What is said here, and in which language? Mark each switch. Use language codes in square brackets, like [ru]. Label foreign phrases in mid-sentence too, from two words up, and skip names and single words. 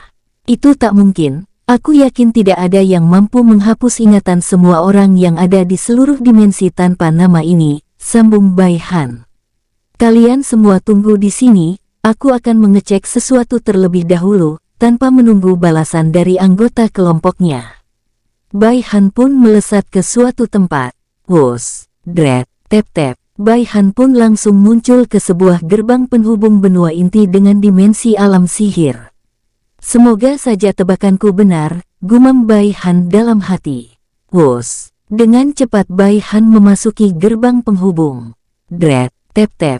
[id] Itu tak mungkin, aku yakin tidak ada yang mampu menghapus ingatan semua orang yang ada di seluruh dimensi tanpa nama ini, sambung Bai Han. Kalian semua tunggu di sini, aku akan mengecek sesuatu terlebih dahulu, tanpa menunggu balasan dari anggota kelompoknya. Bai Han pun melesat ke suatu tempat. Wus, dret, tep-tep. Bai Han pun langsung muncul ke sebuah gerbang penghubung benua inti dengan dimensi alam sihir. Semoga saja tebakanku benar, gumam Bai Han dalam hati. Wus, dengan cepat Bai Han memasuki gerbang penghubung. Dret, tep-tep.